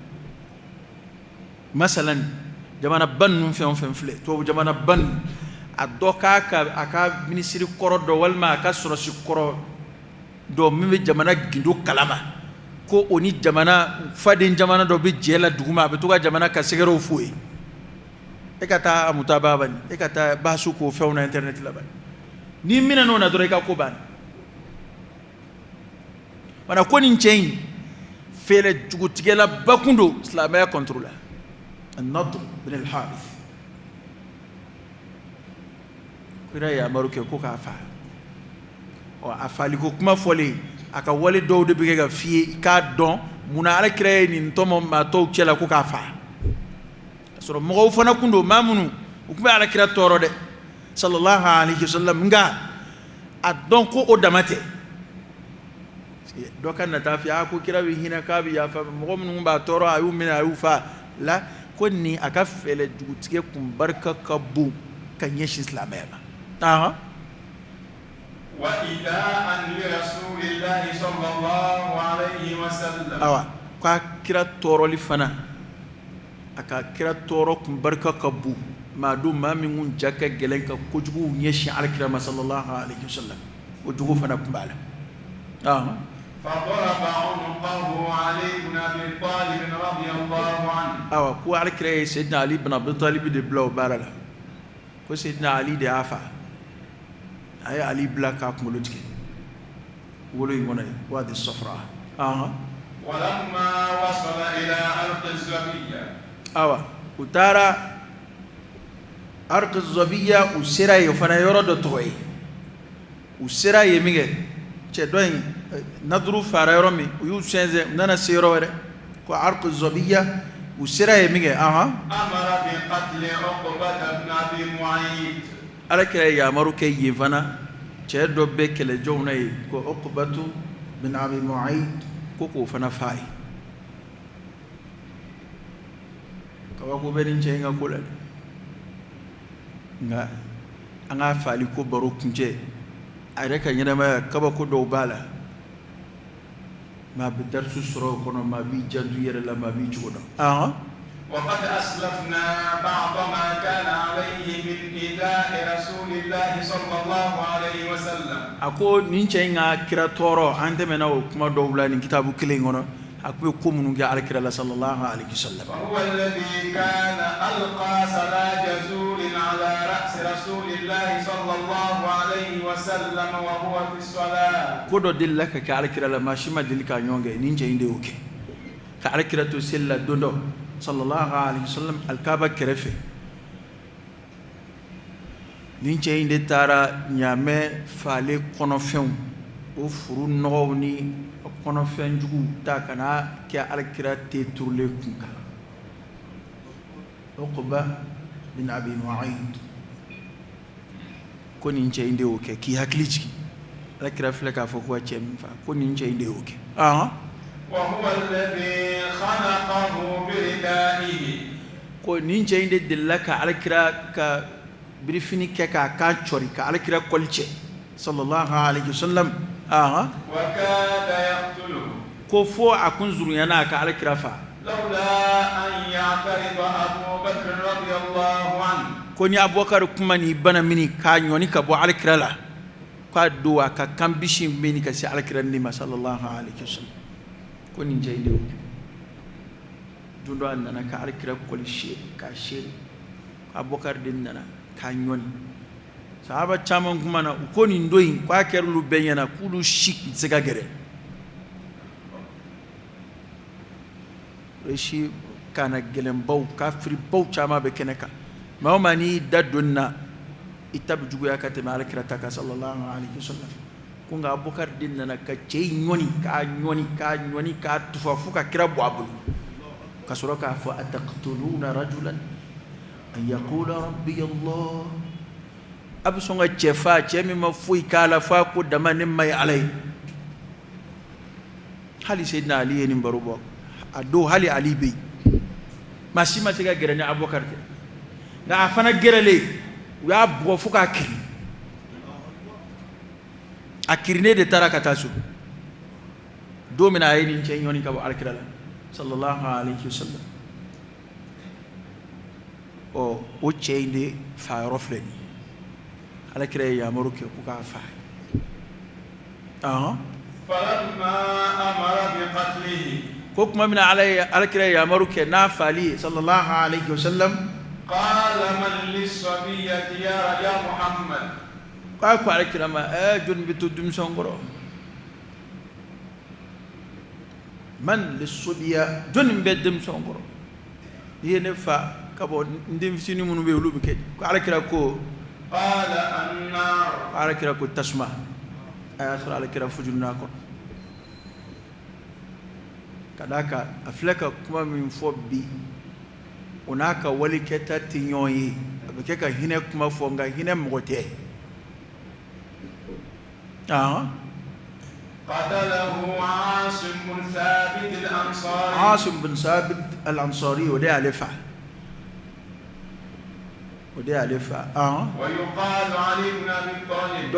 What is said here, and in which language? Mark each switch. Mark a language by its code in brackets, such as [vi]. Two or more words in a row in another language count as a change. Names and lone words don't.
[bm] masalan jamanaban ninnu fɛn o fɛn filɛ tubabu jamanaban ninnu a dɔ k'a ka minisiri kɔrɔ dɔ walima a ka sɔrɔsi kɔrɔ dɔ min bɛ jamana gindo kalama ko o ni jamana faden jamana dɔ bɛ jɛ la duguma a bɛ to ka jamana ka sɛgɛrɛw f'o ye e ka taa a mutaba bani e ka taa baasu k'o fɛnw na internet la bani n'i minɛ n'o na dɔrɔn i ka ko banna mana ko nin cɛ in fɛlɛ jugutigɛla ba kun don silamɛya contre la An-Nadr bin al-Harith kira ye yamaru kɛ ko k'a fa a faliko kuma fɔlen a ka wale dɔw de bɛ kɛ ka f'i ye i k'a dɔn munna Alakira ye nin tɔmɔ maa tɔw cɛ la ko k'a fa ka sɔrɔ mɔgɔw fana kun don maa minnu u tun bɛ Alakira tɔɔrɔ dɛ [ar] صلى الله عليه وسلم [bm] nka a dɔn ko o dama tɛ dɔ ka nata f'i ye ko kira bɛ hinɛ k'a bɛ yafa mɔgɔ minnu b'a tɔɔrɔ a y'u minɛ a y'u fa la ko nin a ka fɛlɛ jugutigɛ kun barika ka bon ka ɲɛsin silamɛya ma [ar] وإداء لرسول الله صلى الله عليه وسلم [bm] k'a kira tɔɔrɔli fana a ka kira tɔɔrɔ kun barika ka bon maa don maa min kun ja ka gɛlɛn ka kojugu ɲɛsin Alakira ma [ar] صلى الله عليه وسلم [bm] o jugu fana kun b'a la [ar] فضرب عنقه علي بن أبي طالب رضي الله عنه [bm] ko Alakira ye Sayyidina Ali ibn Abi Talib de bila o baara la ko Sayyidina Ali de y'a fa a ye Ali bila k'a kunkolo tigɛ wolo in kɔnɔ ye wadi safra [ar] ولما وصل إلى أرض الزبية [bm] u taara Arq az-Zabiyya u sera ye o fana yɔrɔ dɔ tɔgɔ ye u sera ye min kɛ cɛ dɔ in Nadru fara yɔrɔ min u y'u sɛnsɛn u nana se yɔrɔ wɛrɛ ko Arq az-Zabiyya u sera ye min kɛ [ar] أمر بقتل عقبة بن أبي معيط [bm] Alakira ye yamaru kɛ yen fana cɛ dɔ bɛ kɛlɛjɔnw na ye ko Uqbatu bin Abi Mu'ayt ko k'o fana f'a ye kabako bɛ nin cɛ in ka ko la dɛ nka an ka faali ko baro kuncɛ a yɛrɛ ka ɲɛnamaya kabako dɔw b'a la maa bɛ darisu sɔrɔ o kɔnɔ maa b'i janto i yɛrɛ la maa b'i cogo dɔn [ar] وقد أسلفنا بعض ما كان عليه من إيذاء رسول الله صلى الله عليه وسلم [bm] ako nin cɛ in ka kira tɔɔrɔ an tɛmɛna o kuma dɔw la nin kitabu kelen in kɔnɔ a kun bɛ ko minnu kɛ Alakira la [ar] صلى الله عليه وسلم وهو الذي كان ألقى سلاج زور على رأس رسول الله صلى الله عليه وسلم وهو في الصلاة [bm] ko dɔ delila ka kɛ Alakira la maa si ma deli k'a ɲɔgɔn kɛ nin cɛ in de y'o kɛ ka Alakira to seli la don dɔ [ar] صلى الله عليه وسلم [bm] alkaaba kɛrɛfɛ nin cɛ in de taara ɲaamɛ faale kɔnɔfɛnw o furu nɔgɔw ni kɔnɔfɛn jugu ta kana kɛ alakira te turulen kun kan Uqba bin Abi Mu'ayt ko nin cɛ in de y'o kɛ k'i hakili jigi alakira filɛ k'a fɔ ko cɛ min fa ko nin cɛ in de y'o kɛ [ar] وهو الذي خلقه بردائه [bm] ko nin cɛ in de delila ka alakira ka birifini kɛ k'a kan cɔri ka alakira kɔli cɛ [ar] صلى الله عليه وسلم وكاد يقتله [bm] ko fo a kun zurunyana ka alakira fa [ar] لولا أن يعترض أبو بكر رضي الله عنه [bm] ko ni Abubakar kuma ni bana mini ka ɲɔni ka bɔ alakira la k'a do a ka kan bisi mini ka se alakira ni ma [ar] صلى الله عليه وسلم [bm] ko nin cɛ in de y'o kɛ don dɔ a nana ka alakira kɔli seere k'a seere Abubakar de nana k'a ɲɔni sahaba caman kuma na u ko nin do in k'a kɛra olu bɛɛ ɲɛna k'olu si tɛ se ka gɛrɛ reshi kana gɛlɛnbaw kafiribaw caman bɛ kɛnɛ kan maa o maa n'i da donni na i ta bɛ juguya ka tɛmɛ alakira ta kan [ar] صلى الله عليه وسلم [bm] ko nka Abubakar de nana ka cɛ in ɲɔni k'a ɲɔni k'a ɲɔni k'a tufa fo ka kira bɔ a bolo ka sɔrɔ k'a fɔ [ar] أتقتلون رجلا أن يقول ربي الله [bm] a bɛ sɔn ka cɛ fa cɛ min ma foyi k'a la f'a ko dama ne ma ye Ala ye hali Seydina Ali ye nin baro bɔ a don hali Ali bɛ yen maa si ma se ka gɛrɛ ni Abubakar tɛ nka a fana gɛrɛlen u y'a bugɔ fo k'a kiri a kirinen de taara ka taa so don min a ye nin cɛ ɲɔni ka bɔ alakira la [ar] صلى الله عليه وسلم [bm] o cɛ in de fa yɔrɔ filɛ nin alakira ye yamaru kɛ ko k'a fa [ar] فلما أمر بقتله [bm] ko kuma min alakira ye yamaru kɛ n'a fali ye [ar] صلى الله عليه وسلم قال من للصبية يا محمد [bm] k'a ko alakira ma jɔnni bɛ to denmisɛnw kɔrɔ [ar] من للصبية [bm] jɔnni bɛ denmisɛnw kɔrɔ i ye ne fa ka bɔ n den fitinin minnu bɛ yen olu bɛ kɛ ko alakira ko [ar] قال النار [bm] alakira ko tasuma a y'a sɔrɔ alakira fujuruna kɔnɔ ka d'a kan a filɛ ka kuma min fɔ bi o n'a ka walikɛta tɛ ɲɔgɔn ye a bɛ kɛ ka hinɛ kuma fɔ nka hinɛ mɔgɔ tɛ [ar] قتله عاصم بن ثابت الأنصاري [bm] عاصم بن ثابت الأنصاري o de y'ale fa [ar] ويقال علي بن أبي طالب